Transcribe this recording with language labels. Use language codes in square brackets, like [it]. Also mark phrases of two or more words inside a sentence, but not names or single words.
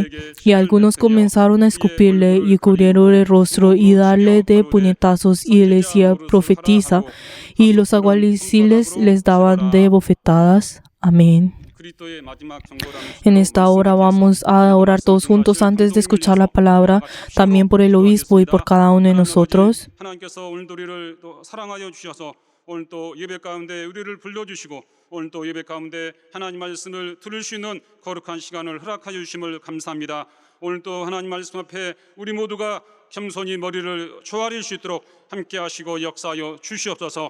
[es] Y algunos comenzaron a escupirle y cubrieron el rostro y darle de puñetazos y le decía: profetiza. Y los alguaciles les daban de bofetadas. Amén. En esta hora vamos a orar todos juntos antes de escuchar la palabra, también por el obispo y por cada uno de nosotros. [ko] 오늘 또 예배 가운데 우리를 불러주시고 오늘 또 예배 가운데 하나님 말씀을 들을 수 있는 거룩한 시간을 허락하여 주심을 감사합니다. 오늘 또 하나님 말씀 앞에 우리 모두가 겸손히 머리를 조아릴 수 있도록 함께 하시고 역사하여 주시옵소서.